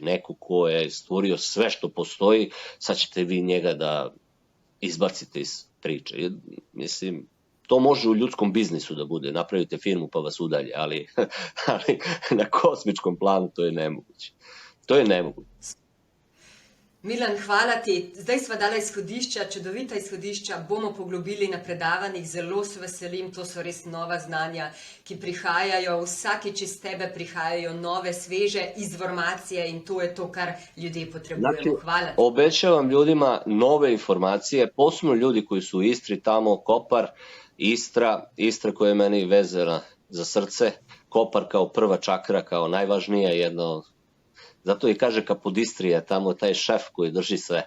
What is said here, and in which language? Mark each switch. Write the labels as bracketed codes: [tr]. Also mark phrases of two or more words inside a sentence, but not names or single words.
[sr] Neko ko je stvorio sve što postoji, sad ćete vi njega da izbacite iz priče. Mislim, to može u ljudskom biznisu da bude. Napravite firmu pa vas udalje, ali na kosmičkom planu to je nemoguće. To je nemoguće. [sl] Milan, hvala ti. Zdaj sva dala izhodišča, čudovita izhodišča, bomo poglobili na predavanjih, zelo se veselim, to so res nova znanja, ki prihajajo, vsakič iz tebe prihajajo nove, sveže informacije in to je to, kar ljudje potrebujemo. Hvala ti. [sr] Obećavam ljudima nove informacije, posebno ljudi koji su u Istri, tamo Kopar, Istra koja je meni vezana za srce, Kopar kao prva čakra, kao najvažnija, jedno. Zato i kaže Kapodistrija, tamo taj šef koji drži sve.